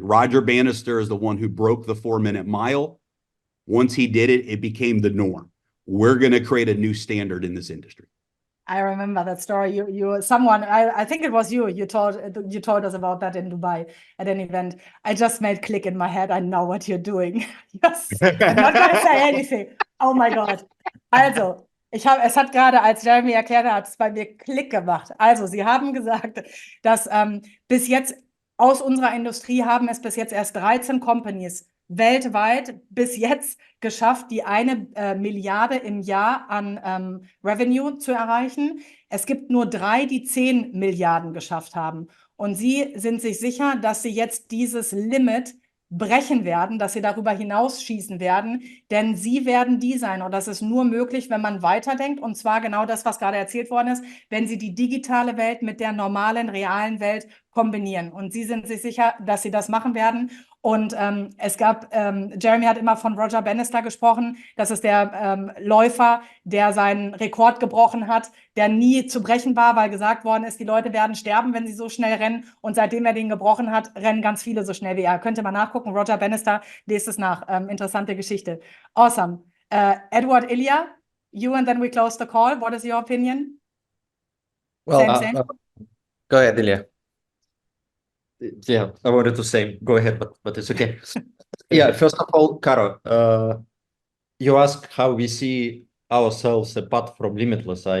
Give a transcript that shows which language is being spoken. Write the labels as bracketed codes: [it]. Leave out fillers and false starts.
[en] Roger Bannister is the one who broke the 4-minute mile. Once he did it, it became the norm. We're going to create a new standard in this industry. I remember that story. I think it was you told us about that in Dubai at an event. I just made click in my head. I know what you're doing. Yes. I'm not going to say anything. Oh my God. [de] Also, es hat gerade, als Jeremy erklärt hat, es bei mir Klick gemacht. Also, Sie haben gesagt, dass bis jetzt aus unserer Industrie haben es bis jetzt erst 13 Companies weltweit bis jetzt geschafft, die 1 Milliarde im Jahr an Revenue zu erreichen. Es gibt nur 3, die 10 Milliarden geschafft haben. Und Sie sind sich sicher, dass Sie jetzt dieses Limit brechen werden, dass Sie darüber hinausschießen werden, denn Sie werden die sein. Und das ist nur möglich, wenn man weiterdenkt. Und zwar genau das, was gerade erzählt worden ist, wenn Sie die digitale Welt mit der normalen, realen Welt kombinieren. Und Sie sind sich sicher, dass Sie das machen werden. Und es gab, Jeremy hat immer von Roger Bannister gesprochen. Das ist der Läufer, der seinen Rekord gebrochen hat, der nie zu brechen war, weil gesagt worden ist, die Leute werden sterben, wenn sie so schnell rennen. Und seitdem er den gebrochen hat, rennen ganz viele so schnell wie er. Könnt ihr mal nachgucken. Roger Bannister, lest es nach. Interessante Geschichte. [en] Awesome. Edward, Ilya, you and then we close the call. What is your opinion? Well, Same. Go ahead, Ilya. Yeah, I wanted to say, go ahead, but it's okay. Yeah, first of all, Caro, you ask how we see ourselves apart from Limitless.